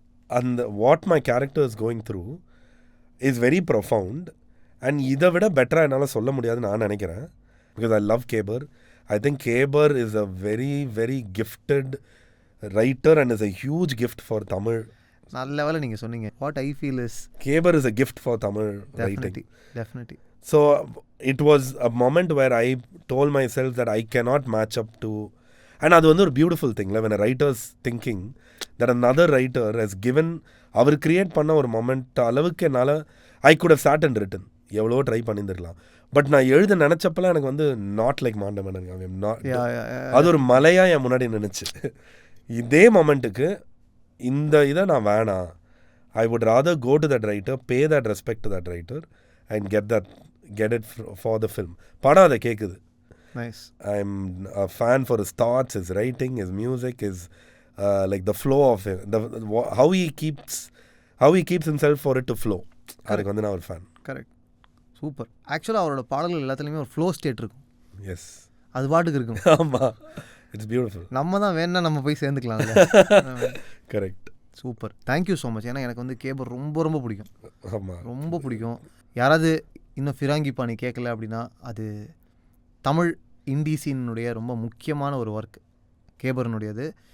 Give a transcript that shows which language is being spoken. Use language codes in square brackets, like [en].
[en] அந்த what my character is going through is very profound and [ta] இதை விட பெட்டராக என்னால் சொல்ல முடியாதுன்னு நான் நினைக்கிறேன். [en] Because I love Kaber. I think Kaber is a very very gifted writer and is a huge gift for Tamil. [ta] நல்ல வேலை நீங்கள் சொன்னீங்க. [en] What I feel is Kaber is a gift for Tamil writing. Definitely. So it was a moment where I told myself that I cannot match up to, and [ta] அது வந்து ஒரு beautiful thing [en] when a writer's thinking that another writer has given, [ta] our create பண்ண ஒரு moment அளவுக்கு என்னால் [en] I could have sat and written, [ta] எவ்வளோ try பண்ணியிருந்துருக்கலாம். But நான் எழுத நினச்சப்பெல்லாம் எனக்கு வந்து நாட் லைக் மாண்ட மன்னன் நாட், அது ஒரு மலையாக என் முன்னாடி நினச்சி. இதே மொமெண்ட்டுக்கு இந்த இதை நான் வேணாம், [en] I would rather go to that writer, pay that respect to that writer and get it for the film. [ta] படம் அதை கேட்குது. [en] Nice. I'm a fan for his thoughts, his writing, his music, his like the flow of it, how he keeps himself for it to flow. [ta] அதுக்கு வந்து நான் ஒரு fan. Correct. Super. ஆக்சுவலாக அவரோட பாடல்கள் எல்லாத்துலேயுமே ஒரு ஃப்ளோ ஸ்டேட் இருக்கும். எஸ், அது பாட்டுக்கு இருக்கும். ஆமாம், [en] It's beautiful. [ta] நம்ம தான் வேணா நம்ம போய் சேர்ந்துக்கலாம். Correct. [en] Super. Thank you so much. [ta] ஏன்னா எனக்கு வந்து கேபர் ரொம்ப ரொம்ப பிடிக்கும். ஆமாம், ரொம்ப பிடிக்கும். யாராவது இன்னும் ஃபிராங்கி பாணி கேட்கல அப்படின்னா அது தமிழ் இண்டி சீனுடைய ரொம்ப முக்கியமான ஒரு ஒர்க் கேபர்னுடையது.